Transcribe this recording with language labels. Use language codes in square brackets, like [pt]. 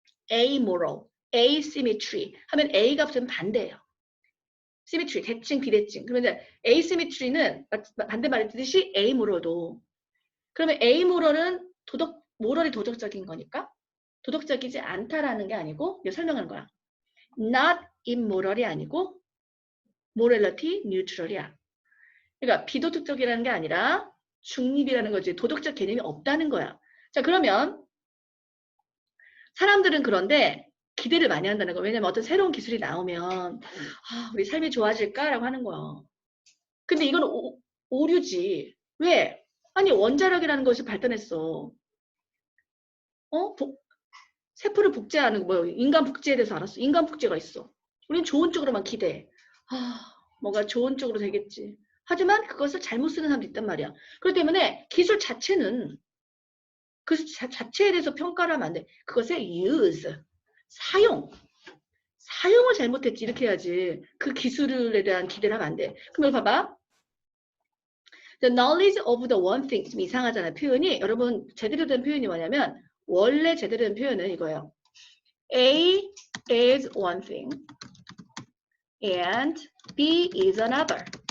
[ko] amoral, asymmetry 하면 A가 붙으면 반대예요. symmetry, 대칭, 비대칭. 그러면 asymmetry는 반대 말했듯이 amoral도. 그러면 amoral은 moral이 도덕적인 거니까 도덕적이지 않다라는 게 아니고 이거 설명하는 거야. not immoral이 아니고 morality neutral이야. 그러니까 비도덕적이라는 게 아니라 중립이라는 거지. 도덕적 개념이 없다는 거야. 자, 그러면 사람들은 그런데 기대를 많이 한다는 거야. 왜냐면 어떤 새로운 기술이 나오면 우리 삶이 좋아질까라고 하는 거야. 근데 이건 오류지. 왜? 아니 원자력이라는 것이 발전했어. 세포를 복제하는 뭐 인간 복제에 대해서 알았어. 인간 복제가 있어. 우린 좋은 쪽으로만 기대해. 뭔가 좋은 쪽으로 되겠지. 하지만 그것을 잘못 쓰는 사람도 있단 말이야. 그렇기 때문에 기술 자체는 그 자체에 대해서 평가를 하면 안 돼. 그것의 use, 사용을 잘못했지 이렇게 해야지. 그 기술에 대한 기대를 하면 안 돼. 그럼 여기 봐봐. [en] The knowledge of the one thing [ko] 좀 이상하잖아요. 표현이. 여러분 제대로 된 표현이 뭐냐면 원래 제대로 된 표현은 이거예요. [en] A is one thing and B is another.